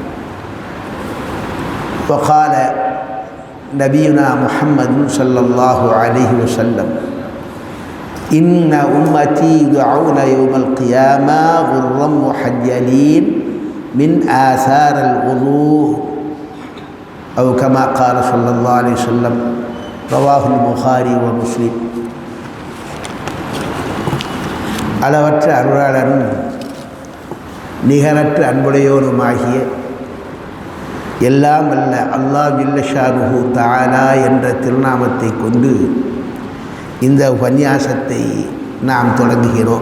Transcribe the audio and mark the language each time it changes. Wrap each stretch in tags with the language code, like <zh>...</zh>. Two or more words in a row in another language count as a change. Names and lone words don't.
<ar>وقال نبينا محمد صلى الله عليه وسلم إن أمتي يدعون يوم القيامة غرا محجلين من آثار الوضوء أو كما قال صلى الله عليه وسلم. رواه البخاري ومسلم.</ar> <ta>அளவற்ற அருளாளனும் நிகரற்ற அன்புடையோனுமாகிய எல்லாம் அல்ல அல்லாஹ்</ta> <ar>جل شأنه تعالى</ar> <ta>என்ற திருநாமத்தை கொண்டு இந்த உபன்யாசத்தை நாம் தொடங்குகிறோம்.</ta>